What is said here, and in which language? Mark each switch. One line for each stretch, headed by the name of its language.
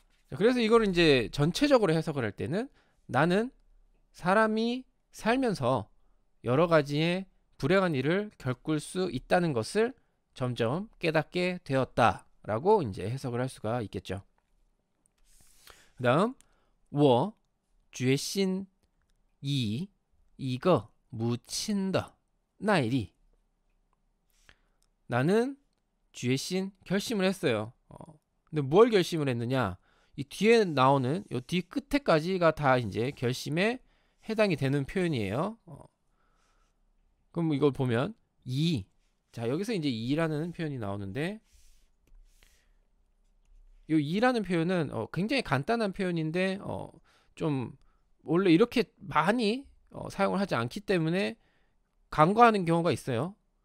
Korean: 그래서 이걸 이제 전체적으로 해석을 할 때는 나는 사람이 살면서 여러 가지의 불행한 일을 겪을 수 있다는 것을 점점 깨닫게 되었다라고 이제 해석을 할 수가 있겠죠. 그다음
Chinese: 我决心以一个母亲的耐力
Korean: 나는
Chinese: 决心
Korean: 결심을 했어요. 근데 뭘 결심을 했느냐? 이 뒤에 나오는 이 뒤 끝에까지가 다 이제 결심에 해당이 되는 표현이에요. 그럼 이걸 보면 자, 여기서 이제 이라는 표현이 나오는데 이 이라는 표현은 굉장히 간단한 표현인데 좀 원래 이렇게 많이 사용을 하지 않기 때문에 간과하는 경우가 있어요.